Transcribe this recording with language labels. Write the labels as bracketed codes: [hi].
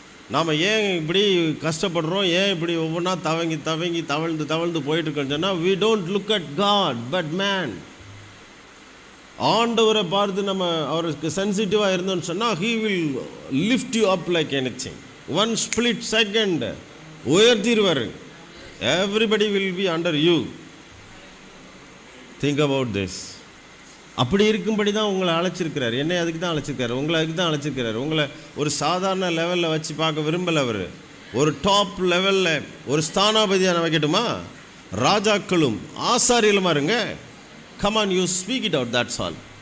[ta] நாம் ஏன் இப்படி கஷ்டப்படுறோம், ஏன் இப்படி ஒவ்வொன்றா தவழ்ந்து போயிட்டுருக்கோன்னு சொன்னால் [en] we don't look at God but man. [ta] ஆண்டவரை பார்த்து நம்ம அவருக்கு சென்சிட்டிவாக இருந்தோன்னு சொன்னால் [en] he will lift you up like anything. One split second [ta] உயர்த்திடுவார். [en] Everybody will be under you. Think about this. [ta] அப்படி இருக்கும்படி தான் உங்களை அழைச்சிருக்கிறார். என்னை அதுக்கு தான் அழைச்சிருக்காரு, உங்களை அதுக்கு தான் அழைச்சிருக்கிறார். உங்களை ஒரு சாதாரண லெவலில் வச்சு பார்க்க விரும்பலை. அவர் ஒரு டாப் லெவலில் ஒரு ஸ்தானாபதியான வைக்கட்டுமா? ராஜாக்களும் ஆசாரியலுமா இருங்க. [en] Come on, you speak it out, that's all.